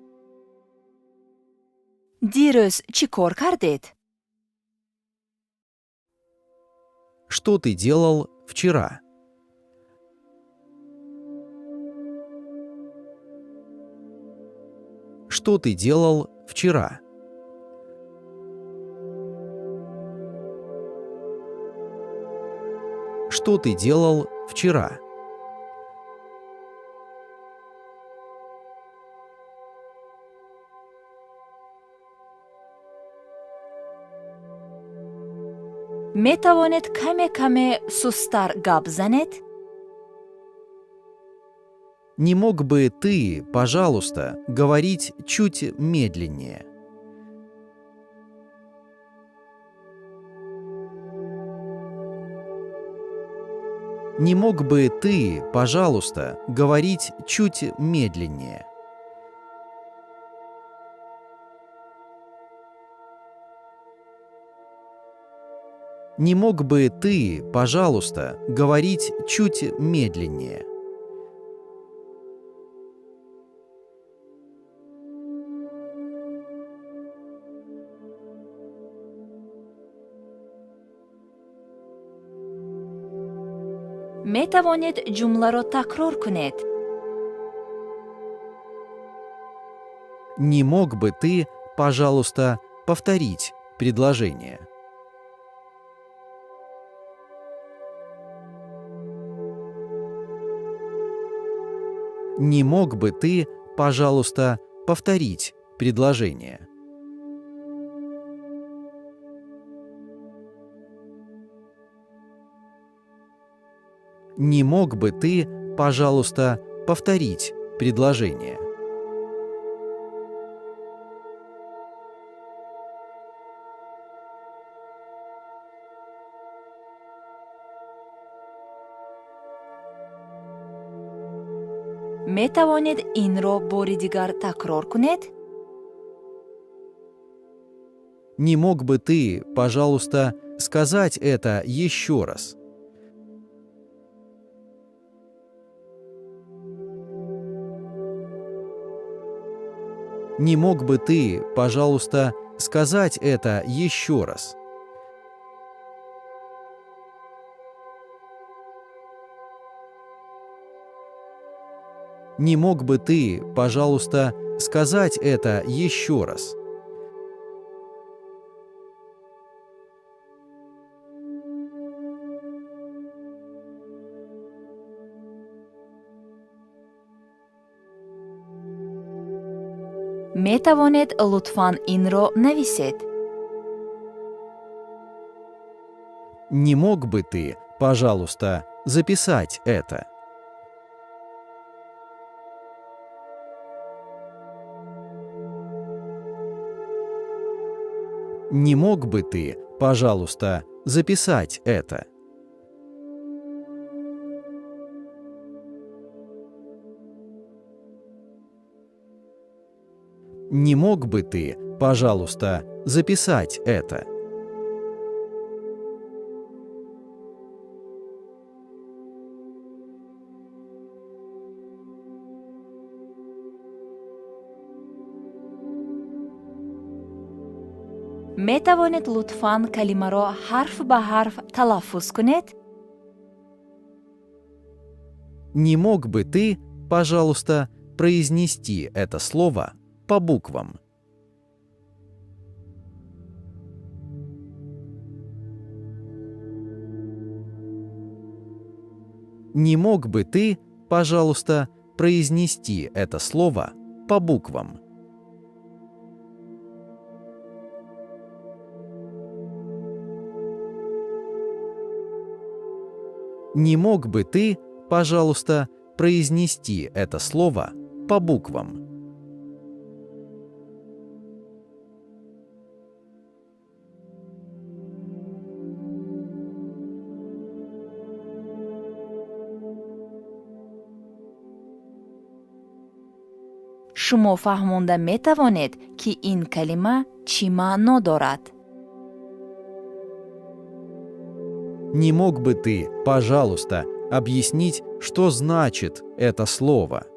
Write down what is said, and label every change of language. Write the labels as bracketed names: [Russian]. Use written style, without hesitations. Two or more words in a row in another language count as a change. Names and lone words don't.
[Tajik] дирӯз чӣ кор кардед? [Russian] Что ты делал вчера? Что ты делал вчера? Что ты делал вчера? [Tajik] метавонед каме сустар гап занед? [Russian] Не мог бы ты, пожалуйста, говорить чуть медленнее? Не мог бы ты, пожалуйста, говорить чуть медленнее? Не мог бы ты, пожалуйста, говорить чуть медленнее? [Tajik] метавонед ҷумларо такрор кунед? [Russian] Не мог бы ты, пожалуйста, повторить предложение? Не мог бы ты, пожалуйста, повторить предложение? Не мог бы ты, пожалуйста, повторить предложение? [Tajik] метавонед инро бори дигар такрор кунед? [Russian] Не мог бы ты, пожалуйста, сказать это еще раз? Не мог бы ты, пожалуйста, сказать это еще раз? Не мог бы ты, пожалуйста, сказать это еще раз? [Tajik] метавонед лутфан инро нависед? [Russian] Не мог бы ты, пожалуйста, записать это? Не мог бы ты, пожалуйста, записать это? Не мог бы ты, пожалуйста, записать это? [Tajik] метавонед лутфан калимаро ҳарф ба ҳарф талаффуз кунед? [Russian] Не мог бы ты, пожалуйста, произнести это слово по буквам? Не мог бы ты, пожалуйста, произнести это слово по буквам? Не мог бы ты, пожалуйста, произнести это слово по буквам? [Tajik] шумо фаҳмонда метавонед ки ин калима чӣ маъно дорад? [Russian] Не мог бы ты, пожалуйста, объяснить, что значит это слово?